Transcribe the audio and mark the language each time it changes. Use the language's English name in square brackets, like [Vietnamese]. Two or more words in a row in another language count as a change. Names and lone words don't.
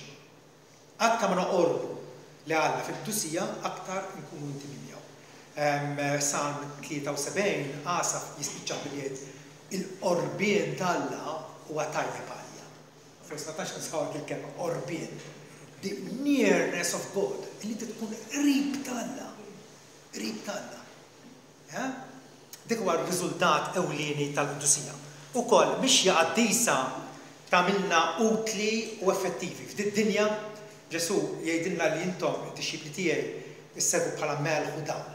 [Maltese] Aktar ma noqorbu li Alla fil-qdusija aktar nkunu intimi miegħu. Salm 73 Asaf jispiċċa biljiet il-qorbien tal-Alla huwa tajjeb għalija. Forsi ma tax nsaw il-kelma qorbien. [English] The nearness of God, [Maltese] li tkun qrib tal-Alla. Qrib tal-Alla. Dik huwa r-riżultat ewlieni tal-qdusija. Ukoll biex jaqaddisa tagħmilna utli u effettivi. F'did-dinja Ġesu jgħidilna li intom id-disċipli tiegħi issegwu bħala melħ u dawl.